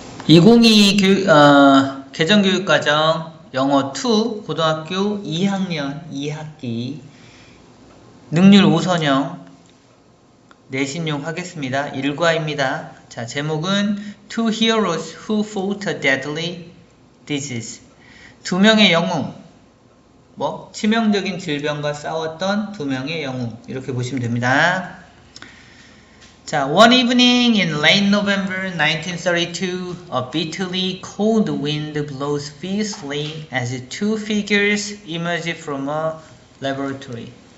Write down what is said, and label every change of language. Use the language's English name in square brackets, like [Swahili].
[Korean] 2022 개정교육과정 영어 2 고등학교 2학년 2학기 능률 5선형 내신용 하겠습니다. 일과입니다. [English] 자, 제목은 Two heroes who fought a deadly disease. [Korean] 두 명의 영웅, 치명적인 질병과 싸웠던 두 명의 영웅, 이렇게 보시면 됩니다. [English] 자, one evening in late November 1932, a bitterly cold wind blows fiercely as two figures emerge from a laboratory.